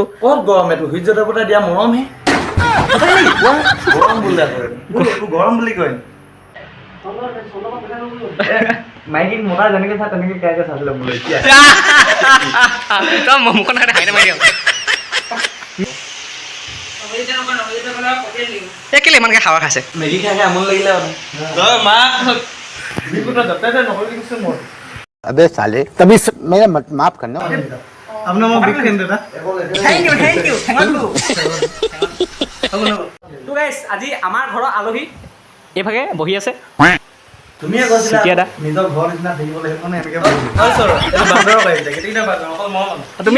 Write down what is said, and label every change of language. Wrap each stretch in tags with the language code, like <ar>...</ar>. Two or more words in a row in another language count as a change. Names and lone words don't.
<as>ক'ত গৰম এইটো সূৰ্য দেৱতাই দিয়া মৰমহে গৰম বুলি কয় মাইকীক মতা যেনেকে চাই তেনেকে কেনেকে চাইছিলে মোলৈ এতিয়া মুখখন হাইতে মাৰি দিয়ক কেলে ইমানকৈ হাৱা খাইছে মেগী খাই আমনি লাগিলে</as> <hi>अबे साले तभी मेरा माफ करना</hi> <as>আপোনাৰ মই</as> <en>big fan</en> <as>দাদা</as> <en>thank you to guys</en> <as>আজি আমাৰ ঘৰৰ আলহী এইভাগে বহি আছে তুমিয়ে কৈছিলা চিকিয়া দা। নিজৰ ঘৰ নিচিনা থাকিবলৈ সেইকাৰণে এনেকে তুমি</as>